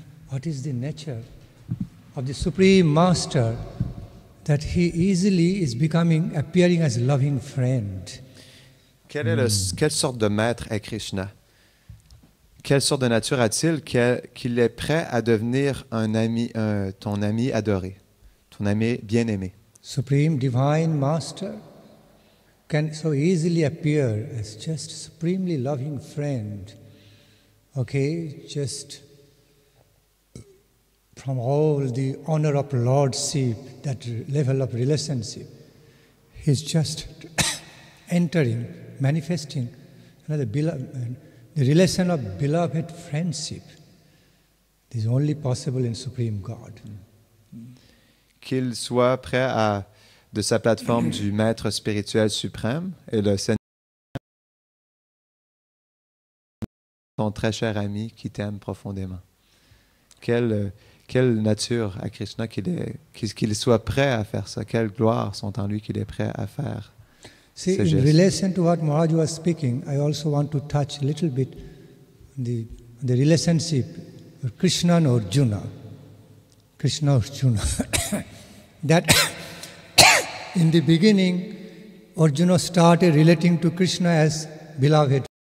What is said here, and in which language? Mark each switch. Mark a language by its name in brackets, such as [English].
[English] What is the nature of the Supreme Master that he easily is appearing as a loving friend? [French] Quelle sorte de maître est Krishna? Quelle sorte de nature a-t-il qu'il est prêt à devenir un ami, ton ami adoré, ton ami bien-aimé? [English] Supreme Divine Master can so easily appear as just supremely loving friend. Okay, just from all the honor of lordship, that level of relationship, he's just entering, manifesting the relation of beloved friendship. This is only possible in Supreme God. [French] Qu'il soit prêt de sa plateforme du maître spirituel suprême et le Seigneur, ton très cher ami qui t'aime profondément. Quelle nature à Krishna qu'il soit prêt à faire ça. Quelles gloires sont en lui qu'il est prêt à faire. [English] See, in relation to what Maharaj was speaking, I also want to touch a little bit the relationship of Krishna and Arjuna. Krishna Arjuna. That in the beginning, Arjuna started relating to Krishna as beloved.